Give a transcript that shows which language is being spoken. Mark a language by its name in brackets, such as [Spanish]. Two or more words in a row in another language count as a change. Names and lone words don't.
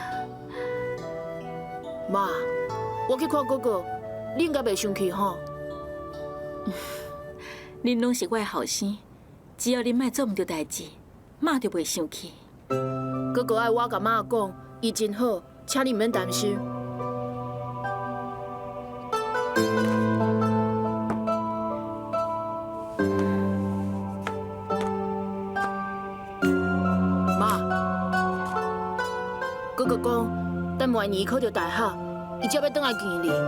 [Min Nan Chinese] 妈，我去看哥哥，你应该袂生气吼？恁拢是我的后生，只要恁莫做毋对代志，妈就袂生气。哥哥爱我甲妈讲，伊真好，请你毋免担心。妈，哥哥讲，等明年考到大学，伊才要倒来见你。